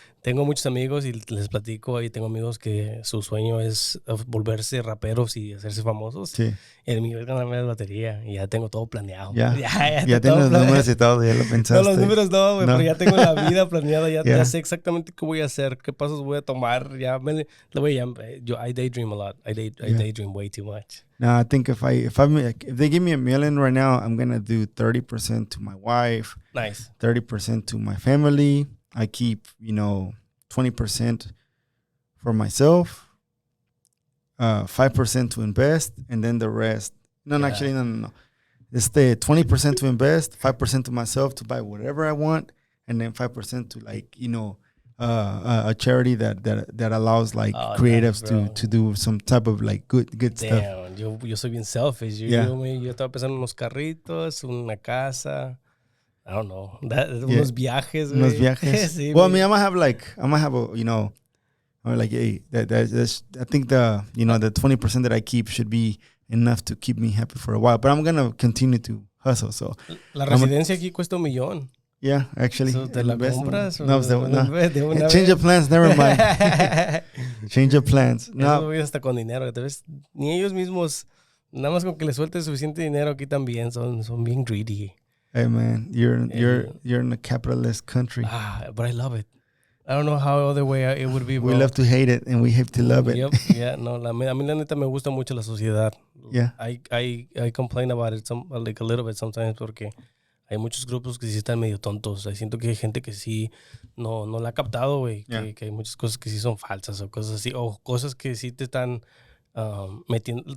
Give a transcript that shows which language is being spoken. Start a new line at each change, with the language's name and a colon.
Spanish: Tengo muchos amigos y les platico, y tengo amigos que su sueño es volverse raperos y hacerse famosos. Sí. El mío es ganarme la lotería y ya tengo todo planeado. Ya tengo los números y todo, ya lo pensaste. No, los números no, güey, pero ya tengo la vida planeada, ya sé exactamente qué voy a hacer, qué pasos voy a tomar.
English: I daydream a lot. I daydream way too much. No, I think if they give me $1 million right now, I'm gonna do 30% to my wife. Nice. 30% to my family. I keep, 20% for myself, 5% to invest, and then the rest. No. It's the 20% to invest, 5% to myself to buy whatever I want, and then 5% to like, a charity that allows like creatives to do some type of like good stuff.
Spanish: Damn, yo soy bien selfish. Yo estaba pensando en unos carritos, una casa.
English: I don't know.
Spanish: Unos viajes, Unos viajes. Sí,
English: well, I mean, I might have a, or like, hey, that's, I think the 20% that I keep should be enough to keep me happy for a while. But I'm gonna continue to hustle. So
Spanish: la residencia aquí cuesta $1 million.
English: Yeah, actually.
Spanish: So, ¿te la compras? No, de una
English: change of plans, never mind. Change of plans.
Spanish: No. Eso hasta con dinero. Ni ellos mismos, nada más con que les suelte suficiente dinero aquí también, son bien greedy.
English: Hey man, you're in a capitalist country. But I love it. I don't know how other way it would be, bro. We love to hate it and we hate to love it. Yep, yeah,
Spanish: no, a mí la neta me gusta mucho la sociedad.
English: Yeah. I complain about it like a little bit sometimes
Spanish: porque hay muchos grupos que sí están medio tontos. Siento que hay gente que sí no la ha captado, güey.
English: Yeah.
Spanish: Que hay muchas cosas que sí son falsas o cosas así. O cosas que sí te están metiendo.